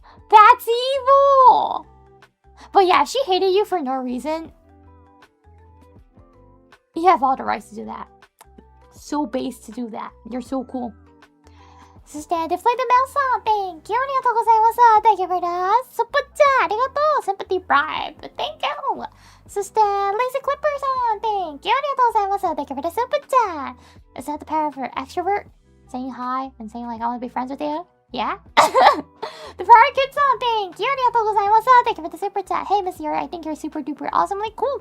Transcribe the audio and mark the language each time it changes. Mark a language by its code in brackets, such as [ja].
[en] That's evil! But yeah, if she hated you for no reason, you have all the rights to do that. So base to do that. You're so cool. [ja] そして、デフライドメルさん、 [en] Thank you! [ja] ありがとうございます。 [en] Thank you for that. [ja] スプチャー、ありがとう。Sympathy Bribe. [en] Thank you! [ja] そして、Lazy Clipper さん、 [en] Thank you! [ja] ありがとうございます。 [en] Thank you for the super chat. Is that the power of an extrovert? Saying hi and saying like, I want to be friends with you? Yeah? [ja] The Power Kid さん、 [en] Thank you! [ja] ありがとうございます。 [en] Thank you for the super chat. Hey, Miss Iori, I think you're super duper awesomely cool.